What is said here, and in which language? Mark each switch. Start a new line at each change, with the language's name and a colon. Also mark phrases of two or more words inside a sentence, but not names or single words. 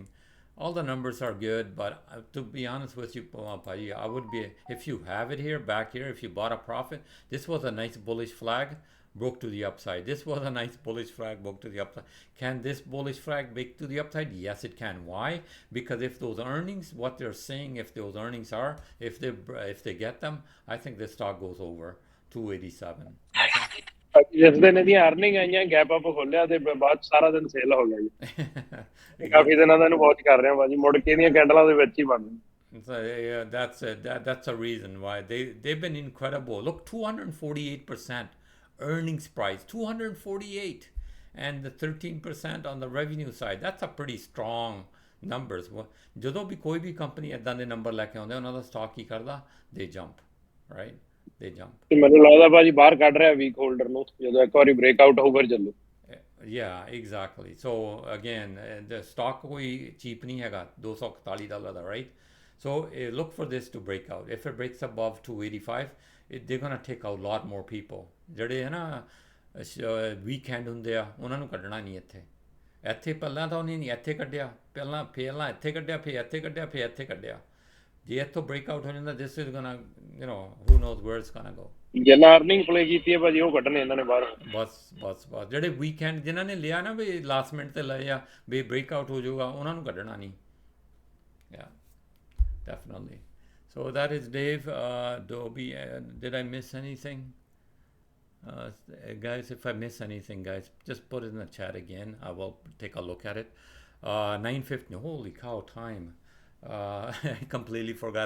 English: All the numbers are good, but to be honest with you, I would be, if you have it here, back here, if you bought a profit, this was a nice bullish flag, broke to the upside. This was a nice bullish flag, broke to the upside. Can this bullish flag break to the upside? Yes, it can. Why? Because if those earnings, what they're saying, if those earnings are, if they get them, I think this stock goes over 287.
Punjabi: ਜਿਸ ਦਿਨ ਇਹਦੀਆਂ ਅਰਨਿੰਗ ਆਈਆਂ
English: gap up
Punjabi: ਖੋਲਿਆ ਤੇ ਬਾਅਦ ਸਾਰਾ ਦਿਨ ਸੇਲ ਹੋ ਗਿਆ ਜੀ ਕਾਫੀ ਦਿਨਾਂ ਦਾ ਇਹਨੂੰ ਵਾਚ ਕਰ ਰਿਹਾ ਬਾਜੀ ਮੁੜ ਕੇ ਇਹਦੀਆਂ ਕੈਂਡਲਾਂ ਦੇ ਵਿੱਚ ਹੀ ਬਣ
English: So yeah, that's a reason why they've been incredible. Look, 248% earnings price, 248, and the 13% on the revenue side. That's a pretty strong numbers.
Punjabi: ਜਦੋਂ ਵੀ ਕੋਈ ਵੀ ਕੰਪਨੀ ਇਦਾਂ ਦੇ ਨੰਬਰ ਲੈ ਕੇ ਆਉਂਦੇ ਉਹਨਾਂ ਦਾ ਸਟਾਕ ਕੀ ਕਰਦਾ?
English: They jump, right? They jump.
Punjabi: ਤੇ ਮੈਨੂੰ ਲੱਗਦਾ ਭਾਜੀ ਬਾਹਰ ਕੱਢ ਰਿਹਾ
English: weak holder
Punjabi: ਨੂੰ ਜਦੋਂ ਇੱਕ ਵਾਰੀ ਬ੍ਰੇਕਆਊਟ ਹੋਊ ਫਿਰ ਚੱਲੂ
English: Yeah, exactly. So again, the stock ਕੋਈ cheap
Punjabi: ਨਹੀਂ ਹੈਗਾ $241 ਦਾ,
English: right? So look for this to break out. If it breaks above 285, they're going to take out a lot more people.
Punjabi: ਜਿਹੜੇ ਹੈ ਨਾ ਵੀਕਐਂਡ ਹੁੰਦੇ ਆ ਉਹਨਾਂ ਨੂੰ ਕੱਢਣਾ ਨਹੀਂ ਇੱਥੇ ਪਹਿਲਾਂ ਤਾਂ ਉਹਨੇ ਨਹੀਂ ਇੱਥੇ ਕੱਢਿਆ, ਪਹਿਲਾਂ ਇੱਥੇ ਕੱਢਿਆ, ਫਿਰ ਇੱਥੇ ਕੱਢਿਆ, ਫਿਰ ਇੱਥੇ ਕੱਢਿਆ. ਜੇ ਇੱਥੋਂ ਬ੍ਰੇਕਆਊਟ ਹੋ ਜਾਂਦਾ,
English: this is gonna, who knows where it's gonna go.
Punjabi: ਜਿੰਨਾ
English: earning play
Punjabi: ਕੀਤੀ ਹੈ ਭਾਜੀ ਉਹ ਕੱਢਣੇ ਇਹਨਾਂ ਨੇ ਬਾਹਰ ਬਸ ਜਿਹੜੇ ਵੀਕਐਂਡ ਜਿਨ੍ਹਾਂ ਨੇ ਲਿਆ ਨਾ ਵੀ
English: last minute
Punjabi: ਤੇ ਲਏ ਆ ਵੀ ਬ੍ਰੇਕਆਊਟ ਹੋ ਜਾਊਗਾ, ਉਹਨਾਂ ਨੂੰ ਕੱਢਣਾ ਨਹੀਂ.
English: Yeah, definitely. So that is Dave. Adobe. Did I miss anything? Guys, if I miss anything, guys, just put it in the chat again. I will take a look at it. 9:50. Holy cow, time. I completely forgot.